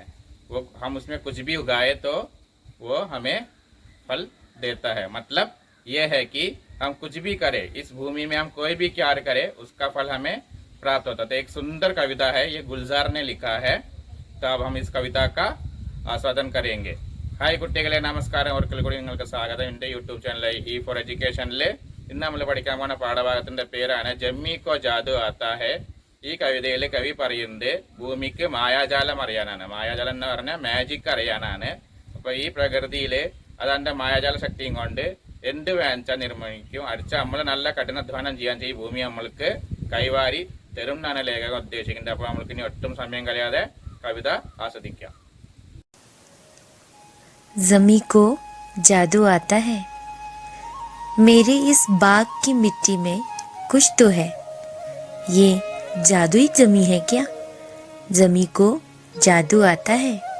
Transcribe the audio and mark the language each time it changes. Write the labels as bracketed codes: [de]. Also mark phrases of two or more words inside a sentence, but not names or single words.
[hi] वो हम उसमें कुछ भी उगाए तो वो हमें फल देता है। मतलब ये है कि हम कुछ भी करें, इस भूमि में हम कोई भी कार्य करें उसका फल हमें प्राप्त होता है। तो एक सुंदर कविता है, ये गुलजार ने लिखा है। तो अब हम इस कविता का आस्वादन करेंगे। [ml] ഹായ് കുട്ടികളെ, നമസ്കാരം. ഒരിക്കൽ കൂടി നിങ്ങൾക്ക് സ്വാഗതം എൻ്റെ യൂട്യൂബ് ചാനലായ ഇ ഫോർ എഡ്യൂക്കേഷനിൽ. ഇന്ന് നമ്മൾ പഠിക്കാൻ പോകുന്ന പാഠഭാഗത്തിന്റെ പേരാണ് ജമ്മി കോ ജാദു ആത്താ ഹെ. ഈ കവിതയിൽ കവി പറയുന്നത് ഭൂമിക്ക് മായാജാലം അറിയാനാണ്. മായാജാലം എന്ന് പറഞ്ഞാൽ മാജിക് അറിയാനാണ്. അപ്പൊ ഈ പ്രകൃതിയിൽ അതെന്റെ മായാജാല ശക്തിയും കൊണ്ട് എന്ത് വേണിച്ചാൽ നിർമ്മിക്കും. അടിച്ചാൽ നമ്മൾ നല്ല കഠിനാധ്വാനം ചെയ്യാൻ ഈ ഭൂമി നമ്മൾക്ക് കൈവാരി തരും എന്നാണ് ലേഖകൻ ഉദ്ദേശിക്കുന്നത്. അപ്പോൾ നമ്മൾക്ക് ഇനി ഒട്ടും സമയം കളയാതെ കവിത ആസ്വദിക്കാം. [hi] ज़मी को जादू आता है। मेरे इस बाग की मिट्टी में कुछ तो है। ये जादुई जमी है क्या? जमी को जादू आता है।